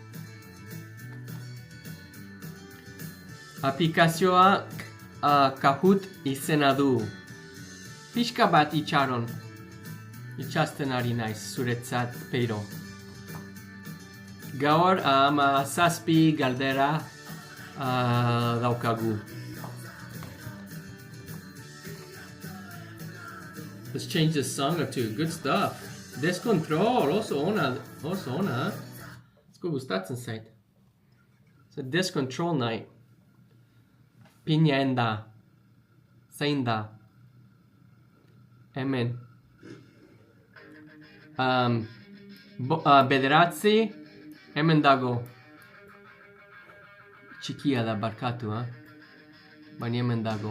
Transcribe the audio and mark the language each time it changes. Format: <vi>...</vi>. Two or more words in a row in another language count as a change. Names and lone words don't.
<eu>Aplikazioa Kahoot izena du. Pixka bat itxaron. Itxasten ari naiz zuretzat, Peiro. Gaur zazpi galdera daukagu.</eu> <en>Let's change the song or two. Good stuff.</en> <eu>Descontrol, oso ona. Asko gustatzen zait.</eu> <en>It's a Descontrol night. Pina enda.</en> <eu>Zein da. Hemen. Bederatzi. Hemen dago. Txikia da barkatu, baina hemen dago.</eu>